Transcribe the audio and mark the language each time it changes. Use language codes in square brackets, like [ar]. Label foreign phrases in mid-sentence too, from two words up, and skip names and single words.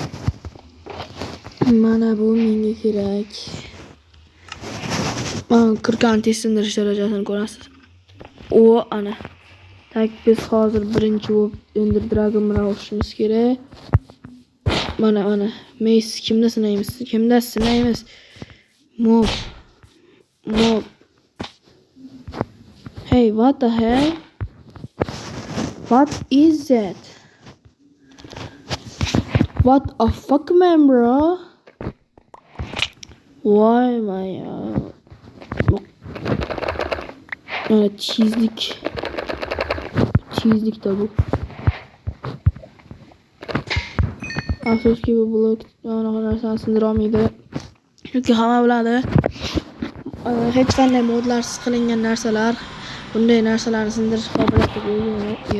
[uz] Mana bu menga kerak. Mana kirgan sindirish darajasini ko'rasiz. Ana. Tak biz hozir birinchi bo'lib Ender Dragon bilan o'xshashimiz kerak. Mana. Mace kimda sinaymiz? [en] Mob. Hey, what the hell? What is that? What a fuck, man, bro? Why my cheeselik da bu. [uz] Afsuski bu blok anaqa narsani sindira olmaydi. Chunki hamma biladi, hech qanday modlarsiz qilingan narsalar bunday narsalarni sindirish qobiliyatiga ega.